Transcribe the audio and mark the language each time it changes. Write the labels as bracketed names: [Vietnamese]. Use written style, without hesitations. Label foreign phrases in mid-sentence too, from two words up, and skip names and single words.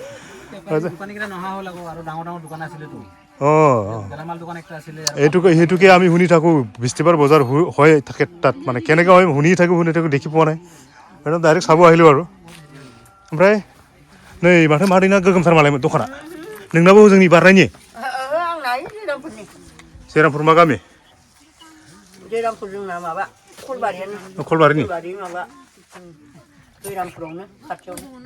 [Assamese] সেইটোকে আমি শুনি থাকোঁ বৃহস্পতিবাৰ বজাৰ হৈ থাকে তাত মানে কেনেকৈ হয় শুনি থাকোঁ দেখি পোৱা নাই একদম ডাইৰেক্ট চাব আহিলোঁ আৰু [Bodo] ओमफ्राय नै माथो मादैना गोगोमथार मालाय दखाना नोंनाबो जोंनि बारनायनि सेरामपुर मा गामि सेरामपुर जोंना माबा खलबारिनि दैरामपुरावनो खाथियावनो